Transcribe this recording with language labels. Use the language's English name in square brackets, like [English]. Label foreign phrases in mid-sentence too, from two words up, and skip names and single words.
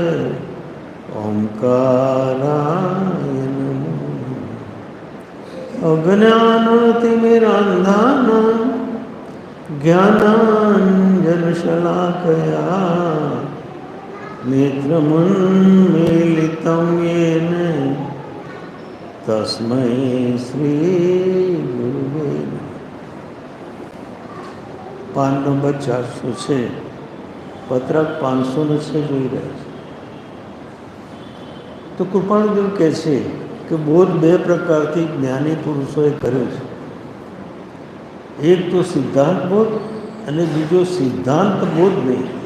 [Sanskrit] ओंकाराय नमो अज्ञानतिमिरान्धानां ज्ञानाञ्जनशलाकया नेत्रमुन्मीलितं येन तस्मै श्री गुरुवे नमः। [Gujarati] પાન નંબર 400 છે પત્રક 500 છે જોઈ રહ્યા છે તો કૃપાળુદેવ કહે છે કે બોધ બે પ્રકારથી જ્ઞાની પુરુષોએ કર્યો છે એક તો સિદ્ધાંત બોધ અને બીજો સિદ્ધાંત બોધ નહીં